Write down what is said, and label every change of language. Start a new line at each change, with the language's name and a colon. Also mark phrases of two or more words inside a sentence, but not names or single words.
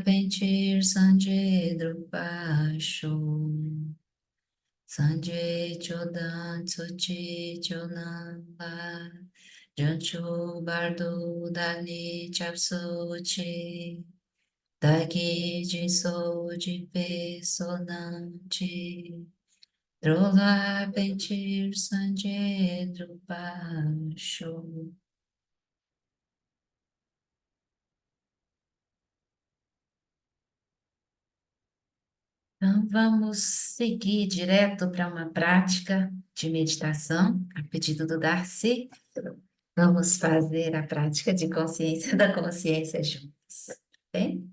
Portuguese: Pentir Sanje Drupasho Sanje Chodan Tsochi Chonamba Janchu Bardo Dani Chapsochi Dagi Jinso Jipe Sonante Drola Pentir Sanje Drupasho. Então, vamos seguir direto para uma prática de meditação, a pedido do Darcy. Vamos fazer a prática de consciência da consciência juntos, bem?